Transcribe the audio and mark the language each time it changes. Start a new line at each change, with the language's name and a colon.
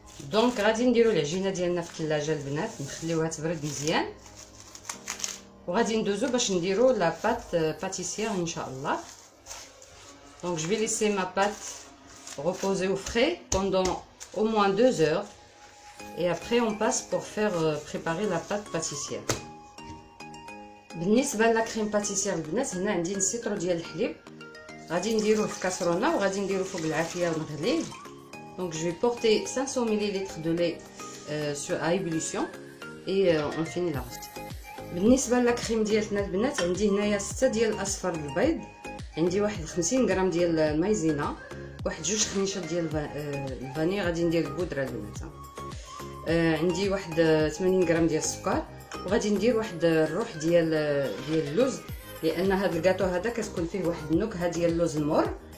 Arabic: دونك غادي نديرو العجينه ديالنا في الثلاجه البنات، نخليوها تبرد مزيان، وغادي ندوزو باش نديرو لا بات باتيسيير ان شاء الله.
French: دونك je vais laisser ma pâte reposer au frais pendant au moins 2 heures et après on passe pour faire préparer la pâte pâtissière.
Arabic: بالنسبه لا كريم باتيسيير البنات، هنا عندي نص لتر ديال الحليب، غادي نديروه في كاسرونه وغادي نديرو فوق العافيه ونغليه.
French: Donc je vais porter 500 ml de lait à ébullition et on finit la recette.
Arabic: بالنسبه للكريم ديالنا البنات، عندي هنايا 6 ديال الاصفر البيض، عندي واحد 50 غرام ديال المايزينا، واحد 2 خنيشات ديال الفاني. غادي ندير البودره البنات. عندي واحد 80 غرام ديال السكر، وغادي ندير واحد الروح ديال اللوز، لان هذا الكاطو هذا كتكون فيه واحد النكهه ديال اللوز المور.